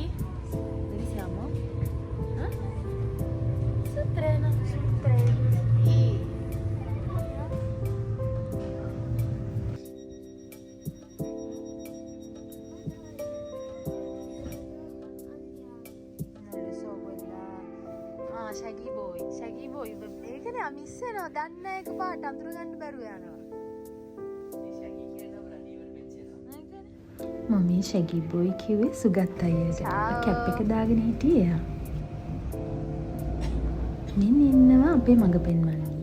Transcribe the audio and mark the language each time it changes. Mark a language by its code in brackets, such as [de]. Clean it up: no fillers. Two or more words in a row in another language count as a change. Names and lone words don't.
[it] Dove siamo? Eh? Sul treno. Sul treno. Sì. [en] Shaggy boy. [si] ඒකනේ මිස් වෙනවා. දන්නේ එක පාට අඳුර ගන්න බැරුව යනවා. මම මේ [en] shaggy boy [si] කිව්වේ සුගත් අයියට. කැප් එක දාගෙන හිටියේ එයා. මෙන්න ඉන්නවා අපේ මඟ පෙන්වන්නේ.